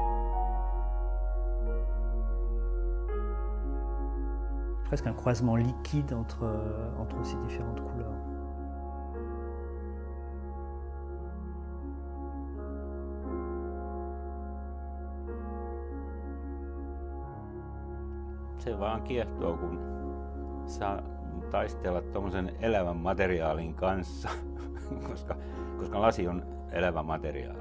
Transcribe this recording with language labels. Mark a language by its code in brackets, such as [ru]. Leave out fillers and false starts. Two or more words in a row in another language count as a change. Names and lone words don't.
[fr] Presque un croisement liquide entre ces différentes couleurs. [fi] Se vaan kiehtoo, kun saa taistella tuommoisen elävän materiaalin kanssa, koska lasi on elävä materiaali.